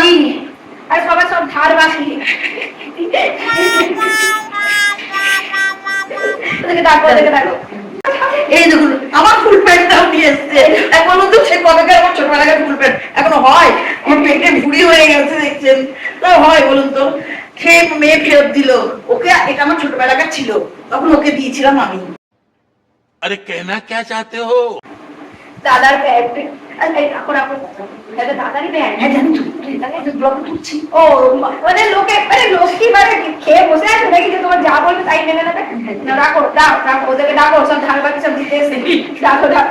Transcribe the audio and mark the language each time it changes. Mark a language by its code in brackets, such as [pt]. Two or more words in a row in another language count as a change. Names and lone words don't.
[bn] আর সবার সব ধার বাকি। দেখো এই দেখুন আমার ফুল প্যান্টটাও নিয়ে এসছে। এখন তো সে কবেকার আমার ছোটবেলাকার ফুল প্যান্ট এখনো হয়, আমার পেটে ভুড়ি হয়ে গেছে দেখছেন, তো হয় বলুন তো। সে মেয়ে ফেরত দিল ওকে, এটা আমার ছোটবেলাকার ছিল, তখন ওকে দিয়েছিলাম আমি। [hi] अरे कहना क्या चाहते हो? [bn] দাদার প্যান্ট, দাদারই প্যান্ট, ও মানে লোকে মানে লোক কি মানে খেয়ে বসে আছে নাকি যে তোমার যা বলবে তাই মেনে নেবে? রাখো, দাও রাখো, ওদেরকে ডাকো, সব ধার বাকি সব দিতে এসে ডাকো ডাকো।